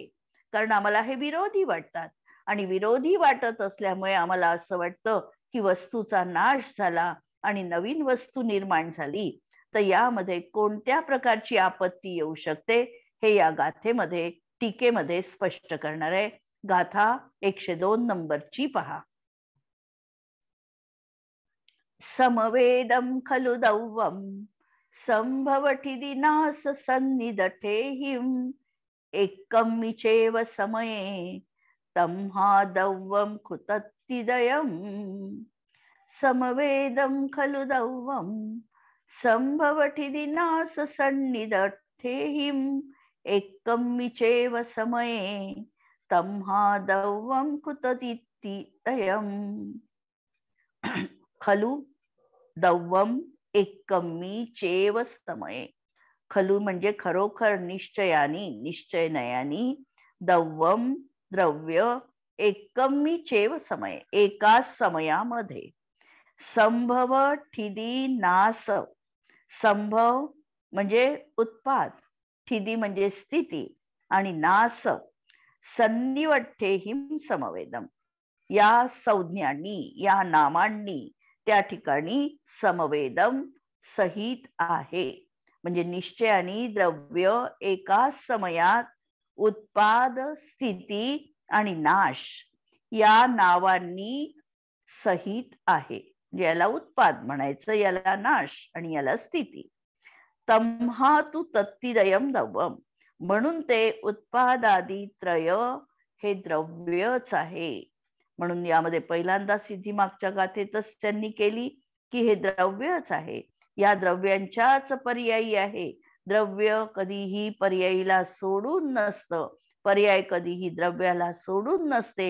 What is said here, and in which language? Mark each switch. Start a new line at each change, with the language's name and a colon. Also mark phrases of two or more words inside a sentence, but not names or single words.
Marathi: कारण आम्हाला हे विरोधी वाटतात आणि विरोधी वाटत असल्यामुळे आम्हाला असं वाटतं की वस्तूचा नाश झाला आणि नवीन वस्तू निर्माण झाली. तर यामध्ये कोणत्या प्रकारची आपत्ती येऊ शकते हे या गाथेमध्ये टीकेमध्ये स्पष्ट करणार आहे. गाथा 102 नंबरची पहा.
Prakrit languages: समवेदम खलु दौवम संभवति दिनास सन्निदठेहिम एकम्मिचेव समये तम्हा दौवम कुतत्तिदयम. समवेदम खलु दौवम संभवति दिनास सन्निदठेहिम एकम्मिचेव समये तम्हा दौवम कुतत्तिदयम. खलु दौवम एकम्मी चेव समये.
Marathi: खलु म्हणजे खरोखर, निश्चयानी, निश्चयनयानी, दौवम द्रव्य,
Prakrit languages: एकम्मी चेव समये
Marathi: एकाच समयामध्ये.
Prakrit languages: संभव ठिदी नास.
Marathi: संभव म्हणजे उत्पाद, ठिदी म्हणजे स्थिती आणि
Prakrit languages: नास सन्निवट्ठेहिम समवेदम.
Marathi: या संज्ञांनी, या नामांनी त्या ठिकाणी समवेदम सहित आहे. म्हणजे निश्चयानी द्रव्य एकाच समयात उत्पाद, स्थिती आणि नाश या नावांनी सहित आहे. याला उत्पाद म्हणायचं, याला नाश आणि याला स्थिती.
Prakrit languages: तम्हा तु तत्तिदयम दौवम.
Marathi: म्हणून ते उत्पादादी त्रय हे द्रव्यच आहे. म्हणून यामध्ये पहिल्यांदा सिद्धी मागच्या गाथेतच त्यांनी केली की हे द्रव्यच आहे, या द्रव्यांच्याच पर्यायी आहे. द्रव्य कधीही पर्यायीला सोडून नसतं, पर्याय कधीही द्रव्याला सोडून नसते.